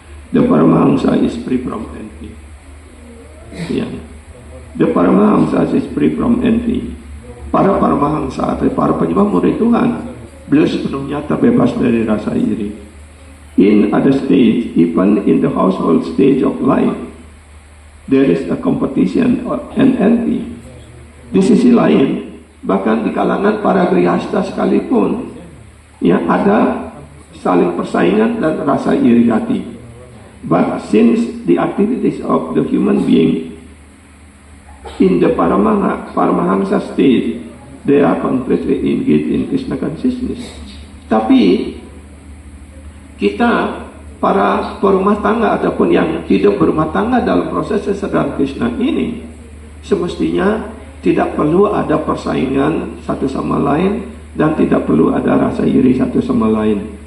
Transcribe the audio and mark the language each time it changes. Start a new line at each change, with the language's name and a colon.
English: The Paramahamsa is free from envy. Ya. The Paramahamsa is free from envy.
Indonesian: Para Paramahamsa atau para penyembah murid Tuhan, beliau sepenuhnya terbebas dari rasa iri.
English: In other stage, even in the household stage of life, there is a competition and envy.
Indonesian: Di sisi lain, bahkan di kalangan para grihasta sekalipun, ya, ada saling persaingan dan rasa iri hati.
English: But since the activities of the human being in the Paramahamsa state, they are completely engaged in Krishna consciousness.
Indonesian: Tapi kita para perumah tangga ataupun yang hidup berumah tangga dalam proses kesadaran Krishna ini, semestinya tidak perlu ada persaingan satu sama lain dan tidak perlu ada rasa iri satu sama lain.